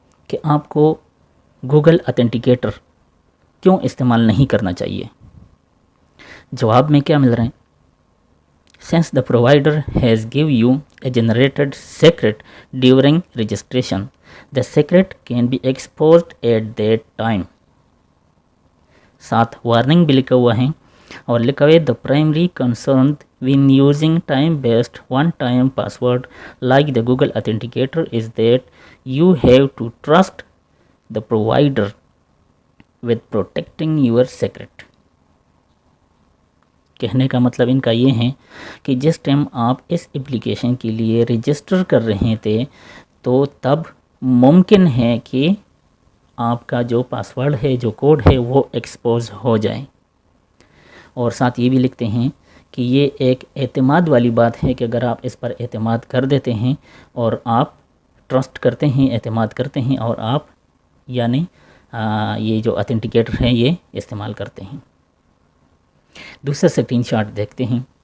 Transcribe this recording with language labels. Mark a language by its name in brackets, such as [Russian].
[Urdu] کہ آپ کو گوگل اتھینٹیکیٹر کیوں استعمال نہیں کرنا چاہیے۔ جواب میں کیا مل رہے ہیں؟ [English] Since the provider has give you a generated secret during registration, the secret can be exposed at that time. [Urdu] ساتھ وارننگ بھی لکھا ہوا ہے [English] اور لکھا ہوا ہے the primary concern when using time-based one-time password like the Google Authenticator is that you have to trust the provider with protecting your secret. [Urdu] کہنے کا مطلب ان کا یہ ہے کہ جس ٹائم آپ اس اپلیکیشن کے لیے رجسٹر کر رہے تھے تو تب ممکن ہے کہ آپ کا جو پاسورڈ ہے، جو کوڈ ہے، وہ ایکسپوز ہو جائے۔ اور ساتھ یہ بھی لکھتے ہیں کہ یہ ایک اعتماد والی بات ہے کہ اگر آپ اس پر اعتماد کر دیتے ہیں اور آپ ٹرسٹ کرتے ہیں، اعتماد کرتے ہیں اور آپ یعنی یہ جو اتھینٹیکیٹر ہے یہ استعمال کرتے ہیں۔ دوسرا سکرین شاٹ دیکھتے ہیں۔